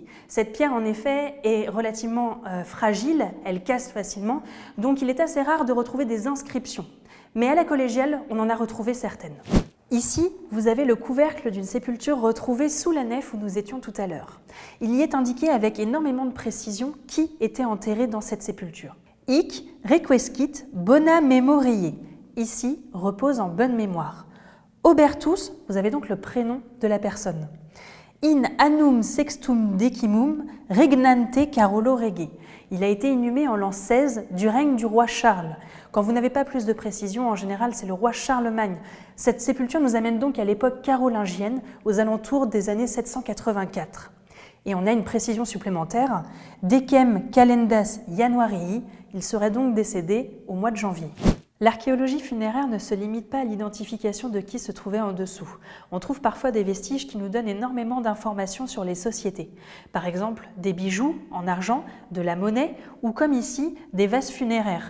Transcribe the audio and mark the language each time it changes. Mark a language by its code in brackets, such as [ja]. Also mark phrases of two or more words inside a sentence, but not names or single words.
[fr] Cette pierre en effet est relativement fragile, elle casse facilement, donc il est assez rare de retrouver des inscriptions. Mais à la collégiale, on en a retrouvé certaines. Ici, vous avez le couvercle d'une sépulture retrouvée sous la nef où nous étions tout à l'heure. Il y est indiqué avec énormément de précision qui était enterré dans cette sépulture. [la] Hic requiescit bona memoriae. [fr] Ici, repose en bonne mémoire. Obertus, vous avez donc le prénom de la personne. [la] In annum sextum decimum regnante Carolo Rege. [fr] Il a été inhumé en l'an 16 du règne du roi Charles. Quand vous n'avez pas plus de précision, en général, c'est le roi Charlemagne. Cette sépulture nous amène donc à l'époque carolingienne, aux alentours des années 784. Et on a une précision supplémentaire. [la] Decem calendas Januarii, [fr] il serait donc décédé au mois de janvier. L'archéologie funéraire ne se limite pas à l'identification de qui se trouvait en dessous. On trouve parfois des vestiges qui nous donnent énormément d'informations sur les sociétés. Par exemple, des bijoux en argent, de la monnaie ou comme ici, des vases funéraires.